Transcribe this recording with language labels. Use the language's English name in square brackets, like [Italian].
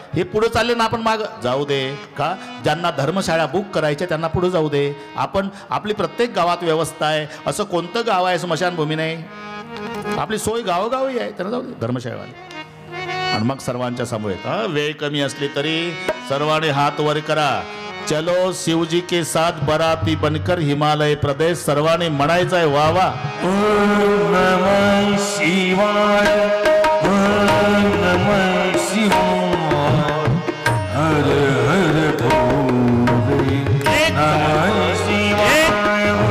[Marathi] हे पुढे चालले ना, आपण माग जाऊ दे. का ज्यांना धर्मशाळा बुक करायच्या त्यांना पुढे जाऊ दे. आपण आपली प्रत्येक गावात व्यवस्था आहे. असं कोणतं गाव आहे स्मशानभूमी नाही, आपली सोय गावोगावी आहे, त्यांना जाऊ दे धर्मशाळेवाले. आणि मग सर्वांच्या समोर वेळ कमी असली तरी सर्वांनी हात वर करा. [Hindi] चलो शिवजी के साथ बराती बनकर हिमालय प्रदेश. [Marathi] सर्वांनी म्हणायचं आहे वा वा. [Sanskrit] ओम नमः शिवाय, ओम नमः शिवाय, हर हर भोले. नमः शिवाय,